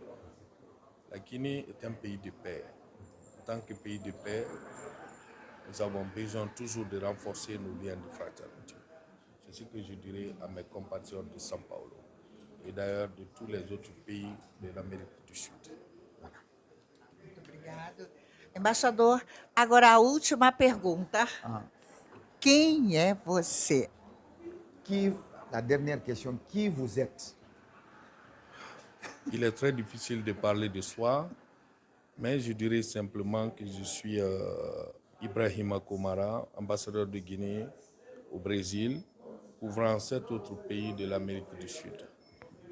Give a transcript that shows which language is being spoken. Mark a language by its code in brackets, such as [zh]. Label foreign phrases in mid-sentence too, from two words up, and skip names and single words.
[fr] La Guinée est un pays de paix. En tant que pays de paix, nous avons besoin toujours de renforcer nos liens de fraternité. C'est ce que je dirais à mes compatriotes de São Paulo et d'ailleurs de tous les autres pays de l'Amérique du Sud. [pt] Muito obrigado. Embaixador, agora a última pergunta. Quem é você? [fr] La dernière question, qui vous êtes? Il est très difficile de parler de soi, mais je dirais simplement que je suis Ibrahima Komara, ambassadeur de Guinée au Brésil, couvrant 7 autres pays de l'Amérique du Sud.